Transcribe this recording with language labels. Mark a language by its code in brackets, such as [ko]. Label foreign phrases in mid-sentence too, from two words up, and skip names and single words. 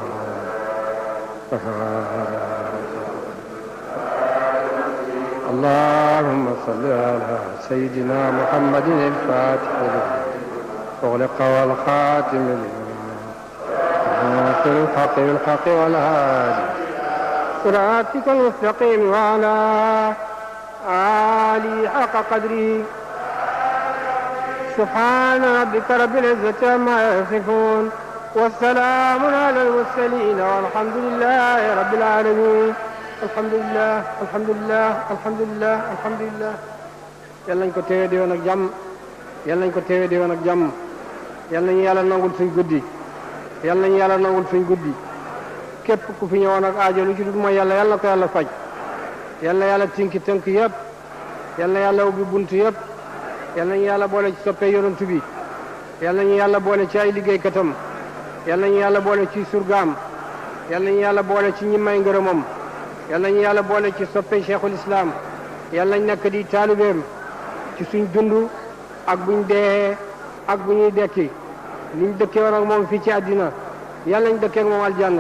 [ar] اللهم صل على سيدنا محمد الفاتح أغلق والخاتم لما سر الحق بالحق والهادي صراطك المستقيم وعلى آله حق قدره. سبحان ربك رب العزة عما يصفون والسلام على المرسلين والحمد لله رب العالمين. الحمد لله الحمد لله الحمد لله الحمد لله. [wo] yàlla nañ ko teewee di woon ak jàmm yàlla nañ ko teewee di woon ak jàmm yàlla nañu yàlla nangul suñ guddi yàlla nañu yàlla nangul suñ guddi. képp ku fi ñëwoon ak aajo lu ci dul mooy yàlla yàlla ko yàlla faj. yàlla yàlla tinki tënk yëpp yàlla yàlla ubbi bunt yëpp yàlla nañu yàlla boole ci soppe yonent bi yàlla nañu yàlla boole ci ay liggéeykatam yàlla nañu yàlla boole ci surgaam yàlla nañu yàlla boole ci ñi may ngërëmam yàlla nañu yàlla boole ci soppe cheikhul islam yàlla nañ nekk di taalibeem ci suñ dund ak buñ dee ak bu ñuy dekki niñ dëkkee woon ak moom fii ci àddina yàlla nañ dëkkee ak moom aljanna.